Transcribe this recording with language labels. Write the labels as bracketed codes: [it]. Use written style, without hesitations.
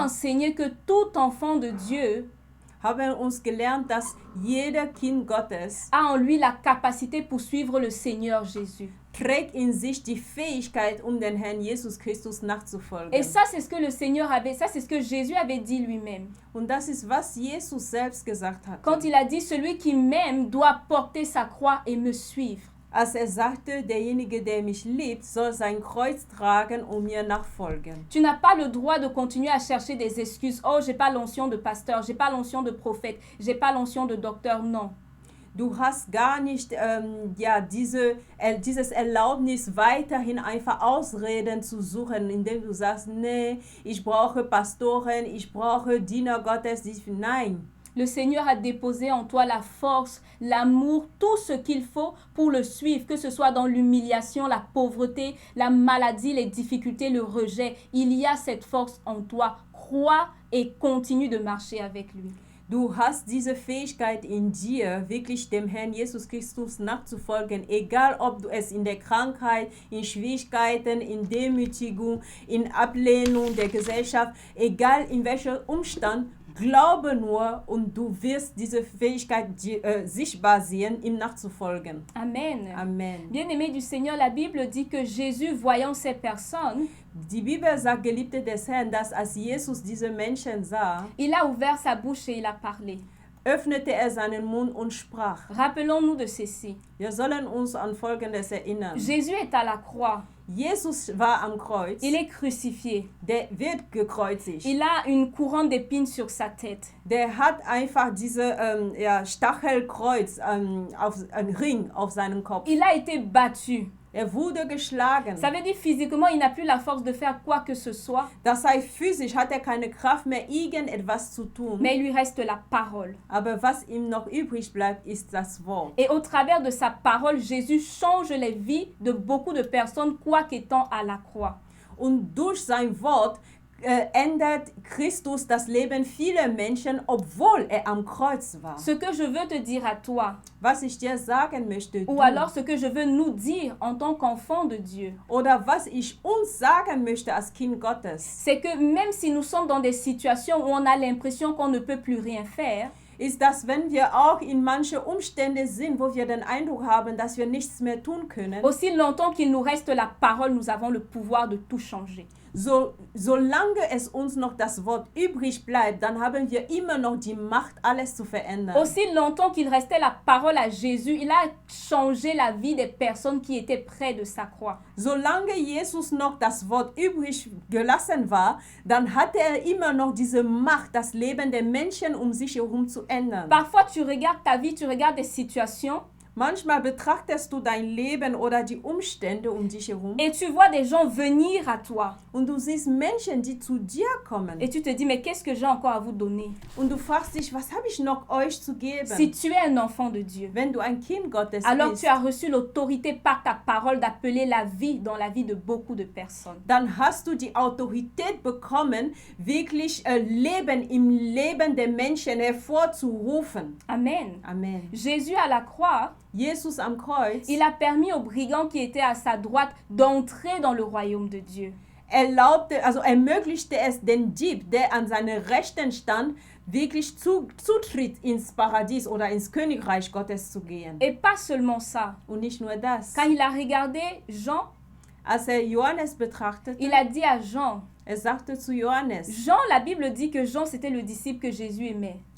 [fr] enseigné que tout enfant de Dieu [de] haben uns gelernt, dass jeder Kind Gottes [fr] a en lui la capacité pour suivre le Seigneur Jésus. [de] trägt in sich die Fähigkeit, um den Herrn Jesus Christus nachzufolgen. [fr] Et ça, c'est ce que le Seigneur avait, ça, c'est ce que Jésus avait dit lui-même. [de] Und das ist, was Jesus selbst gesagt hat. [fr] Quand il a dit, celui qui m'aime doit porter sa croix et me suivre. [de] Als sagte, derjenige, der mich liebt, soll sein Kreuz tragen und mir nachfolgen. [fr] Tu n'as pas le droit de continuer à chercher des excuses. Oh, j'ai pas l'onction de pasteur, j'ai pas l'onction de prophète, j'ai pas l'onction de docteur. Non. [de] Du hast gar nicht dieses Erlaubnis, weiterhin einfach Ausreden zu suchen, indem du sagst, nee, ich brauche Pastoren, ich brauche Diener Gottes. Nein. [fr] Le Seigneur a déposé en toi la force, l'amour, tout ce qu'il faut pour le suivre, que ce soit dans l'humiliation, la pauvreté, la maladie, les difficultés, le rejet. Il y a cette force en toi. Crois et continue de marcher avec lui. [de] Du hast diese Fähigkeit in dir, wirklich dem Herrn Jesus Christus nachzufolgen, egal ob du es in der Krankheit, in Schwierigkeiten, in Demütigung, in Ablehnung der Gesellschaft, egal in welchem Umstand, glaube nur und du wirst diese Fähigkeit sichtbar sehen, ihm nachzufolgen. Amen. Amen. [fr] Bien-aimés du Seigneur, la Bible dit que Jésus, voyant ces personnes, [de] Die Bibel sagt, Geliebte des Herrn, dass als Jesus diese Menschen sah, [fr] il a ouvert sa bouche et il a parlé. [de] öffnete seinen Mund und sprach. [fr] Rappelons-nous de ceci. [de] Wir sollen uns an Folgendes erinnern. [fr] Jésus est à la croix. [de] Jesus war am Kreuz. [fr] Il est crucifié. [de] Der wird gekreuzigt. [fr] Il a une couronne d'épines sur sa tête. [de] Der hat einfach diese Stachelkreuz, ein Ring auf seinem Kopf. [fr] Il a été battu. [de] Wurde geschlagen. [fr] Ça veut dire physiquement, il n'a plus la force de faire quoi que ce soit. [de] Das heißt, physisch hat keine Kraft mehr, irgendetwas zu tun. [fr] Mais il lui reste la parole. [de] Aber was ihm noch übrig bleibt, ist das Wort. [fr] Et au travers de sa parole, Jésus change les vies de beaucoup de personnes, quoi qu'étant à la croix. [de] Und durch sein Wort ändert Christus das Leben vieler Menschen, obwohl am Kreuz war. [fr] Ce que je veux te dire à toi, [de] was ich dir sagen möchte, [fr] ou alors ce que je veux nous dire en tant qu'enfants de Dieu, [de] oder was ich uns sagen möchte als Kind Gottes, [fr] c'est que même si nous sommes dans des situations où on a l'impression qu'on ne peut plus rien faire, [de] ist, dass wenn wir auch in manche Umstände sind, wo wir den Eindruck haben, dass wir nichts mehr tun können, [fr] aussi longtemps qu'il nous reste la parole, nous avons le pouvoir de tout changer. [de] Solange es uns noch das Wort übrig bleibt, dann haben wir immer noch die Macht, alles zu verändern. [fr] Aussi longtemps qu'il restait la parole à Jésus, il a changé la vie des personnes qui étaient près de sa croix. [de] Solange Jesus noch das Wort übrig gelassen war, dann hatte immer noch diese Macht, das Leben der Menschen um sich herum zu ändern. [fr] Parfois, tu regardes ta vie, tu regardes des situations. [de] Manchmal betrachtest du dein Leben oder die Umstände um dich herum [fr] et tu vois des gens venir à toi. [de] und du siehst Menschen, die zu dir kommen. [fr] Et tu te dis, mais qu'est-ce que j'ai encore à vous donner? [de] Und du fragst dich, was habe ich noch euch zu geben? [fr] Si tu es un enfant de Dieu, [de] Wenn du ein Kind Gottes [fr] alors [de] bist, [fr] tu as reçu l'autorité par ta parole d'appeler la vie dans la vie de beaucoup de personnes. [de] dann hast du die Autorität bekommen, wirklich Leben im Leben der Menschen hervorzurufen. Amen. Amen. [fr] Jésus à la croix, [de] Jesus am Kreuz [fr] il a permis aux brigands qui étaient à sa droite d'entrer dans le royaume de Dieu. [de] ermöglichte es den Dieb, der an seiner Rechten stand, wirklich Zutritt ins Paradies oder ins Königreich Gottes zu gehen. [fr] Et pas seulement ça. [de] Und nicht nur das. [fr] Quand il a regardé Jean, [de] Als Johannes betrachtete, [fr] il a dit à Jean, [de] sagte zu Johannes, [fr] Jean, la Bible dit que Jean c'était le disciple que Jésus aimait.